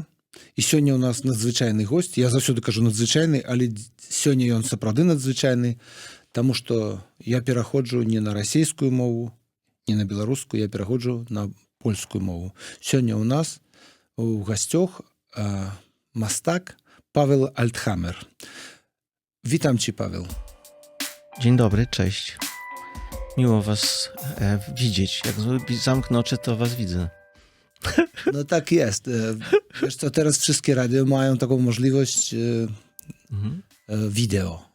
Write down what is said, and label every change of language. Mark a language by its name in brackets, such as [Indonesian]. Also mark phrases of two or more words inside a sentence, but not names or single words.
[Belarusian] І сёння у нас надзвычайны госць. Я заўсёды кажу надзвычайны, але сёння ён сапраўды надзвычайны, таму што я пераходжу не на расійскую мову, не на беларускую, я пераходжу на польскую мову. Сёння у нас у гасцях мастак Paweł Althammer. [Polish] Witam Cię, Paweł. Dzień dobry, cześć. Miło was widzieć. Jak zamknę oczy, to was widzę. No tak jest. Wiesz co, teraz wszystkie radio mają taką możliwość wideo.